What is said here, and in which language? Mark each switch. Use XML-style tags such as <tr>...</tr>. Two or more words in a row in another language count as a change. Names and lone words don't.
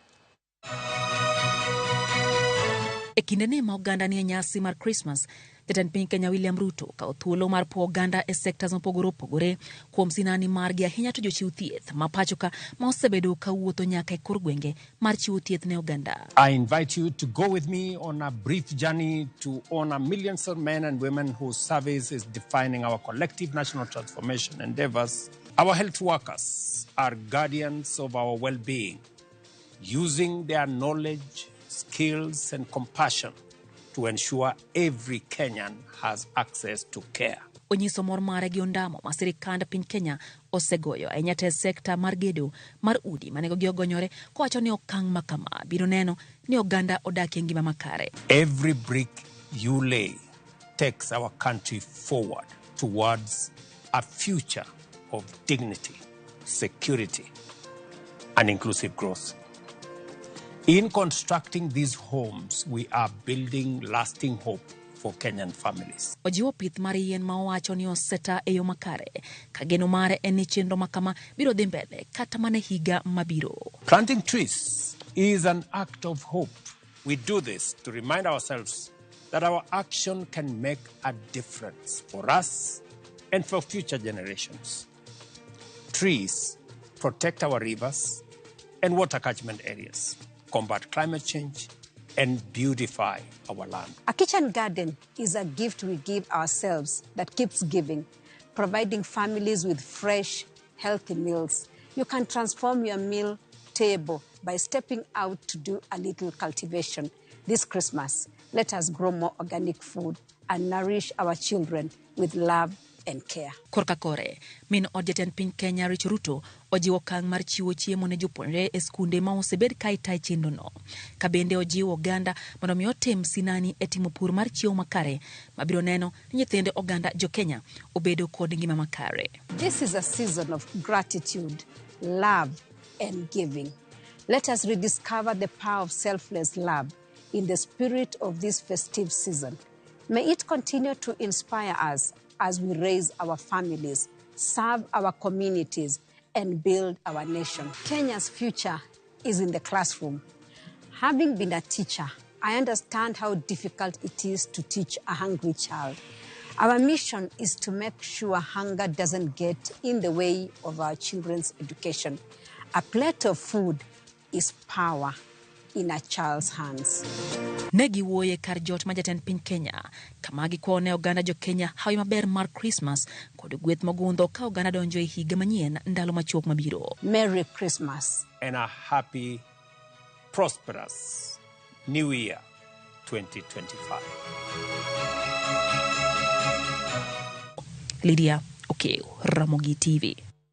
<luo>E kinde ne ma oganda ni nyasi mar Krismas, jatend piny Kenya William Ruto kao thuolo mar po oganda e sectors mopogore kuom sinani margi ahinya to jochiw thieth ma pachoka ma osebedo ka wuotho nyaka e kor gwenge mar chiwo thieth ne oganda.</luo> <en>I invite you to go with me on a brief journey to honor millions of men and women whose service is defining our collective national transformation endeavors. Our health workers are guardians of our well-being, using their knowledge, skills and compassion to ensure every Kenyan has access to care.</en> <luo>Onyiso mor mare gi ondamo ma sirikand piny Kenya osegoyo ahinya te sekta mar gedo mar udi manego gi ogonyore kowacho ni okang' makama biro neno ni oganda odak e ngima makare.</luo> <en>Every brick you lay takes our country forward towards a future of dignity, security and inclusive growth. In constructing these homes, we are building lasting hope for Kenyan families.</en> <luo>Ojiwo pith mar yien ma owacho ni oseta e yo makare ka geno mare en ni chenro makama biro dhi mbele kata mana higa mabiro.</luo> <en>Planting trees is an act of hope. We do this to remind ourselves that our action can make a difference for us and for future generations. Trees protect our rivers and water catchment areas, combat climate change, and beautify our land. A kitchen garden is a gift we give ourselves that keeps giving, providing families with fresh, healthy meals. You can transform your meal table by stepping out to do a little cultivation. This Christmas, let us grow more organic food and nourish our children with love and care.</en> <luo>Korka kore, min od jatend piny Kenya Ruto ojiwo okang' mar chiwo chiemo ne jopuonjre e skunde ma osebed ka itayo chenro no. Ka bende ojiwo oganda mondo mi otim sinani e timo pur mar chiemo makare mabiro neno ni nyithinde oganda Jokenya obedo kod ngima makare.</luo> <en>This is a season of gratitude, love and giving. Let us rediscover the power of selfless love in the spirit of this festive season. May it continue to inspire us as we raise our families, serve our communities, and build our nation. Kenya's future is in the classroom. Having been a teacher, I understand how difficult it is to teach a hungry child. Our mission is to make sure hunger doesn't get in the way of our children's education. A plate of food is power in a child's hands.</en> <luo>Negi woye kar jot ma jatend piny Kenya kama gikone oganda Jokenya hawi maber mar Krismas kod gweth mogundho ka oganda donjo e higa manyien ndalo machuok mabiro.</luo> <en>Merry Christmas and a happy, prosperous New Year 2025. Lydia Okwayo, Ramogi TV.</en>